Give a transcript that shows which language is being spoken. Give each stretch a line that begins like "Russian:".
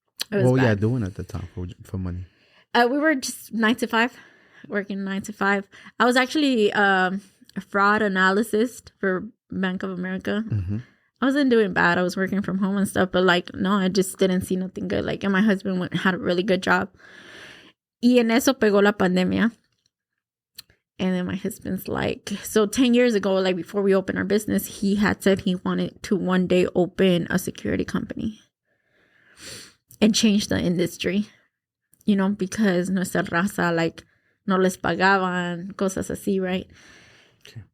English: What were you doing at the time for money? We were just 9 to 5. Working 9 to 5. I was actually a fraud analyst for Bank of America. Mm-hmm. I wasn't doing bad. I was working from home and stuff, but like, no, I just didn't see nothing good. Like, and my husband had a really good job.
Spanish: Y en eso pegó la pandemia.
English: And then my husband's like, so 10 years ago, like before we opened our business, he had said he wanted to one day open a security company and change the industry, because
Spanish: nuestra raza,
English: like,
Spanish: no les pagaban, cosas así,
English: right? Okay.